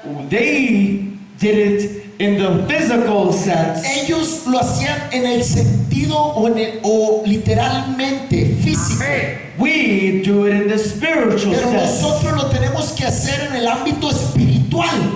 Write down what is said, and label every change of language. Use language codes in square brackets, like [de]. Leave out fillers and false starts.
[en] They did it in the physical sense. [es] Ellos lo hacían en el sentido o literalmente físico. [en] We do it in the spiritual [es] Pero [en] sense. [es] nosotros lo tenemos que hacer en el ámbito espiritual.